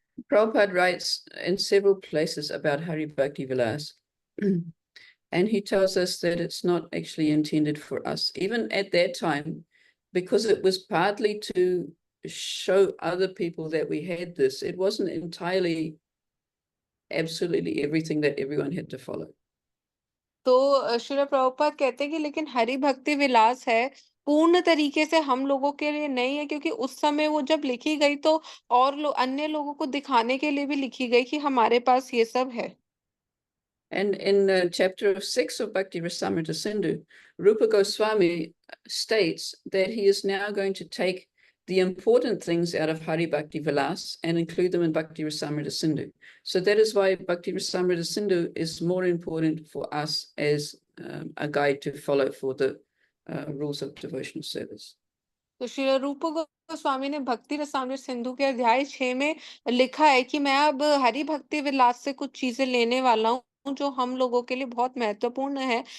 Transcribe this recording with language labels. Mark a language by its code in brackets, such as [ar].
[en] Prabhupada writes in several places about Hari Bhakti Vilas, and he tells us that it's not actually intended for us. Even at that time, because it was partly to show other people that we had this, it wasn't entirely, absolutely everything that everyone had to follow. [hi] तो श्रील प्रभुपाद कहते हैं कि लेकिन हरि भक्ति विलास है, पूर्ण तरीके से हम लोगों के लिए नहीं है, क्योंकि उस समय वो जब लिखी गई तो और अन्य लोगों को दिखाने के लिए भी लिखी गई कि हमारे पास ये सब है। [en] And in chapter 6 of Bhakti Rasamrita Sindhu, Rupa Goswami states that he is now going to take the important things out of Hari Bhakti Vilas and include them in Bhakti Rasamrita Sindhu. So that is why Bhakti Rasamrita Sindhu is more important for us as a guide to follow for the rules of devotional service. [hi] तो श्री रूप गोस्वामी ने भक्ति रसामृत सिंधु के अध्याय 6 में लिखा है कि मैं अब हरि भक्ति विलास से कुछ चीजें लेने वाला हूँ जो हम लोगों के लिए बहुत महत्वपूर्ण है।